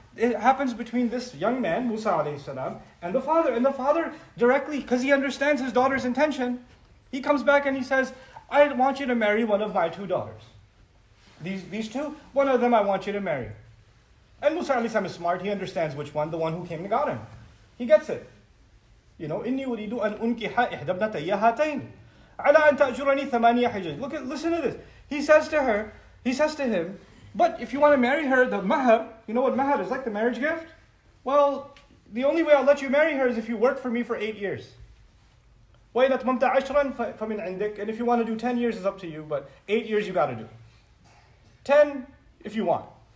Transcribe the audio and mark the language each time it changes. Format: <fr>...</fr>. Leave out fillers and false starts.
<en>it happens between this young man, Musa alayhi salam, and the father. And the father directly, because he understands his daughter's intention, he comes back and he says, I want you to marry one of my two daughters. These two, one of them I want you to marry. And Musa alayhi salam is smart, he understands which one, the one who came and got him. He gets it. You know,</en> <ar>إِنِّي أُرِيدُ أَنْ أُنْكِحَ إِحْدَى ابْنَتَيَّ هَاتَيْنِ عَلَىٰ أَنْ تَأْجُرَنِي ثَمَانِيَ حِجَجٍ.</ar> <en>Listen to this. He says to him, but if you want to marry her, the mahar, you know what mahar is, like the marriage gift? Well, the only way I'll let you marry her is if you work for me for 8 years.</en> <ar>وَإِنْ أَتْمَمْتَ عَشْرًا فَمِنْ عِنْدِكَ.</ar> <en>And if you want to do 10 years, it's up to you, but 8 years you got to do. 10 if you want.</en>